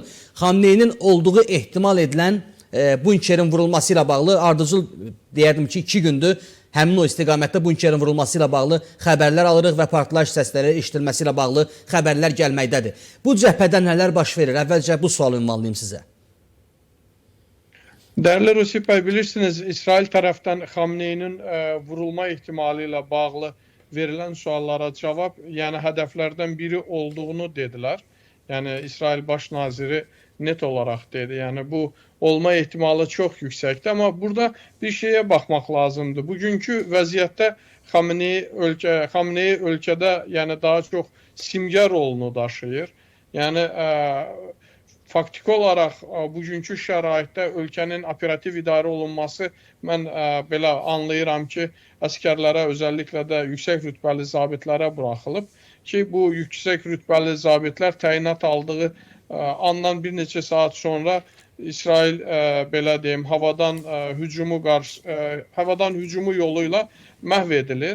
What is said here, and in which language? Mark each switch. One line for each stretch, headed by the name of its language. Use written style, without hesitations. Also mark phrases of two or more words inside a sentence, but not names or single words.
Azerbaijani: Xamneyinin olduğu ehtimal edilən bunkerin vurulması ilə bağlı ardıcıl deyərdim ki 2 gündür həmin o istiqamətdə bunkerin vurulması ilə bağlı xəbərlər alırıq və partlayış səsləri eşidilməsi ilə bağlı xəbərlər gəlməkdədir. Bu cəbhədə nələr baş verir? Əvvəlcə bu sualı ünvanlayım sizə.
Turkish: Değerli Rusif Bey, bilirsiniz İsrail taraftan Xamneyinin vurulma ihtimali ile bağlı verilen suallara cevap, yani hedeflerden biri olduğunu dediler. Yani İsrail Baş Naziri net olarak dedi. Yani bu olma ihtimali çok yüksekti ama burada bir şeye bakmak lazımdı.
Azerbaijani: Bugünkü vəziyyətdə Xamneyi ölkədə
Turkish: yani daha çok simge
Azerbaijani: rolunu daşıyır. Yani faktik olarak bugünkü şəraitdə ölkənin operativ idarə olunması mən belə anlayıram ki, əsgərlərə,
Turkish: özellikle de yüksek
Azerbaijani: rütbəli zabitlərə buraxılıb ki, bu yüksek rütbəli zabitlər təyinat aldığı andan bir neçə saat sonra İsrail belə deyim, havadan hücumu yoluyla məhv edilir.